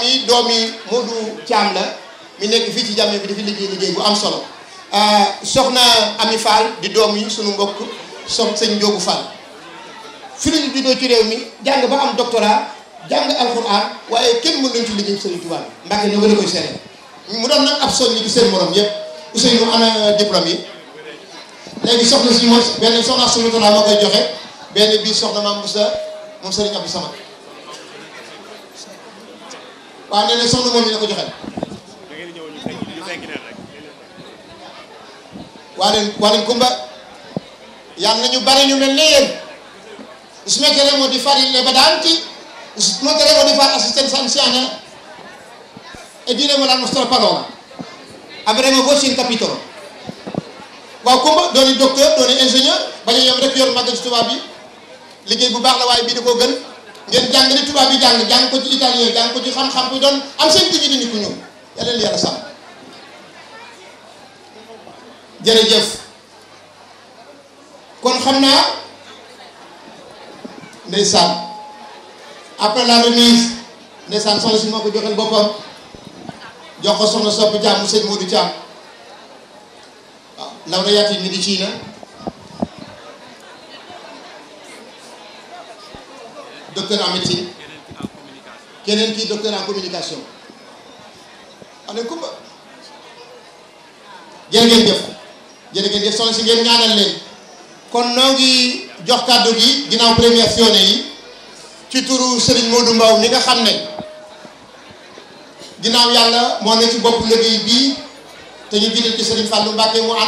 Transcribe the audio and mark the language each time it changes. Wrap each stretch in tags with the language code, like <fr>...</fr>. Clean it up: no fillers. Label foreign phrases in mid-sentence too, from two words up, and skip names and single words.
<wo>mi doomi Modou Thiam la mi nekk fii ci jàmme bi dafa liggéey bu am solo soxna Ami Fall di doom yi sunu mbokk sëñ Ndiogu Fall fi lañu juddoo ci réew mi jàng ba am doctorat jàng alxuraan waaye kenn mën nañ ci liggéey Sëriñ Tuubaa bi Mbàkke no nga la koy seere mu doon nag ab soññi ci seen morom yëpp Ousseynou ana diplôme yi léegi soxna si moom benn soxna sunu tonaa moo koy joxe benn bii soxna Mame Bousso moom Sëriñ Abdou Samad waaw nee na soxna moom yi la ko joxe waa leen Kumba yàlla nañu bari ñu mel ne yéen</wo> <it>usmetteremo di fare le badanti usmetteremo di fare assistenza anziana e diremo la nostra parola avremo voce in capitolo</it> <wo>waaw Kumba dooni docteur dooni ingénieur bañ a yem rek yor màggal ci tubaab bi liggéey bu baax la waaye bii da koo gën ngeen jàng ni tubaab bi jàng ko ci italien jàng ko ci xam-xam bi doon am seen tigi di nit ku ñëw yàlla leen yàlla sàmm jërëjëf kon xam naa ndeysaan</wo> <fr>après la remise</fr> <wo>ndeysaan soxna si moo ko joxel boppam jox ko soxna Sopp Thiam mu sëñ Modou Thiam waaw</wo> <it>laureato in medicina</it> <fr>docteur en médecine</fr> <wo>keneen kii</wo> <fr>docteur en communication</fr> <wo>ane kumba jërë ngeen jëf soxna si ngeen ñaanal leen kon noo ngi jox kàddu gi ginnaaw première sionné yi ci turu Serigne Modou Mbaw mi nga xam ne ginnaaw yàlla moo ne ci bopp liggéey bii te ñu jiital ci Serigne Fallou Mbacké mu ànd</wo>